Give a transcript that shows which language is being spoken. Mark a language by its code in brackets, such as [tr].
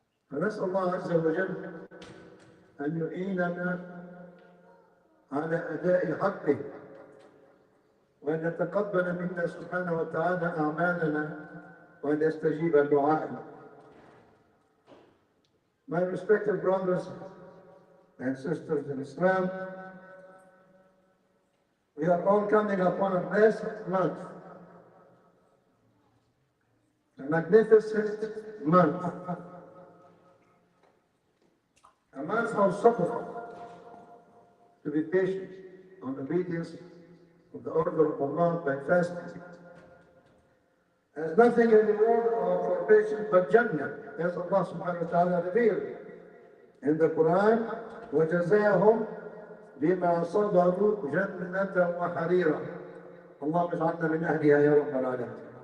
[ar] فنسأل الله عز وجل أن يعيننا على أداء حقه وأن يتقبل منا سبحانه وتعالى أعمالنا وأن يستجيب دعائنا. [en] My respected brothers and sisters in Islam, we are all coming upon a blessed month, a magnificent month, a month of sabr, to be patient on obedience of the order of Allah by fasting. There's nothing in the world for patience but Jannah, as Allah subhanahu wa ta'ala revealed in the Quran, [ar] وَجَزَاهُمْ بِمَا صَبَرُوا جَنَّةً وَحَرِيرًا. Allah اجعلنا من أهلها يا رب العالمين.